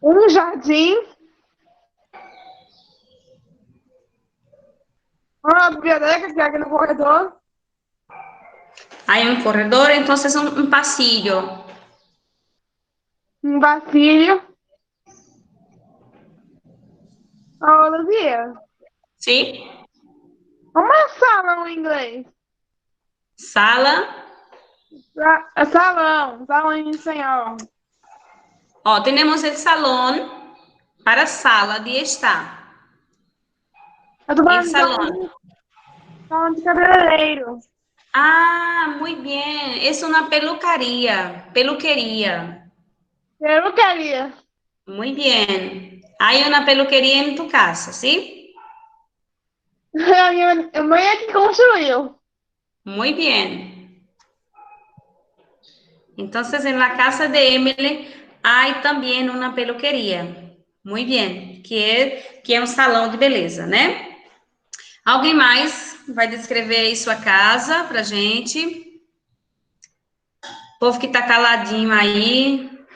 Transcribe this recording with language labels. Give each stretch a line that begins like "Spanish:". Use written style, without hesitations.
Portuguese: jardim, uma biblioteca que é aqui no corredor,
Spanish: Hay un corredor, entonces un pasillo. vasilho.
Portuguese: Ô, Luzia,
Spanish: ¿Sí?
Portuguese: como é salão em inglês? Sala. Salão em espanhol.
Spanish: Ó, tenemos el salón para sala de estar.
Portuguese: Eu tô
Spanish: El
Portuguese: falando de
Spanish: salón.
Portuguese: salão de cabeleireiro.
Spanish: Ah, muy bien. Es una peluquería. Peluquería. Peluqueria. Muy bien. Hay una peluquería en tu casa, ¿sí?
Portuguese: A minha mãe é que construiu.
Spanish: Muy bien. Entonces, en la casa de Emily hay también una peluquería. Muy bien.
Portuguese: Que é um salão de beleza, né? Alguém mais vai descrever aí sua casa pra gente? O povo que tá caladinho aí.